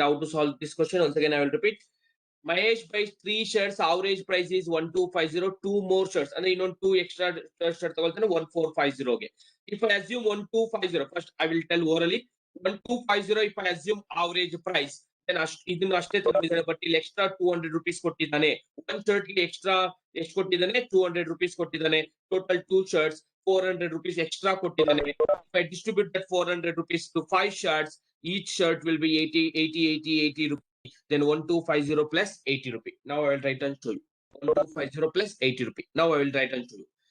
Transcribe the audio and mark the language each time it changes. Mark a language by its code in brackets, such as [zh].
[en] How to solve this question? Once again, I will repeat. Mahesh buys 3 shirts, average price is 1250, 2 more shirts, and then 2 extra shirts 1450. Okay. If I assume 1250, first I will tell orally 1250. If I assume average price, then [kn] ಇದನ್ನು ಅಷ್ಟೇ ತಗೊಂಡಿದ್ದಾನೆ but ಇಲ್ಲಿ extra 200 rupees ಕೊಟ್ಟಿದ್ದಾನೆ. ಒಂದು shirt ಗೆ extra ಎಷ್ಟು ಕೊಟ್ಟಿದ್ದಾನೆ? 200 rupees ಕೊಟ್ಟಿದ್ದಾನೆ. Total 2 shirts 400 rupees extra ಕೊಟ್ಟಿದ್ದಾನೆ. [en] If I distribute that 400 rupees to 5 shirts, each shirt will be 80 rupees. Then 1250 plus 80 rupee. Now I will write and show you. 1250 plus 80 rupee. Now I will write and show you.